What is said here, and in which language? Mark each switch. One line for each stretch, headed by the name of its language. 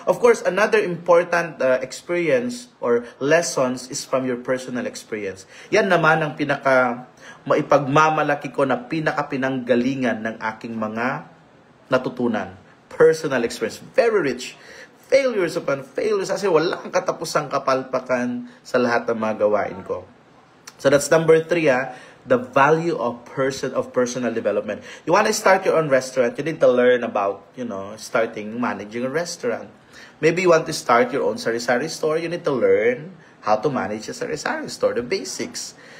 English: Of course, another important experience or lessons is from your personal experience.
Filipino: Yan naman ang maipagmamalaki ko na pinanggalingan ng aking mga natutunan.
English: Personal experience. Very rich. Failures upon failures.
Filipino: Kasi wala kang katapusang kapalpakan sa lahat ng mga gawain ko.
English: So that's number 3, the value of personal development. You want to start your own restaurant, you need to learn about, managing a restaurant. Maybe you want to start your own sari-sari store, you need to learn how to manage a sari-sari store, the basics.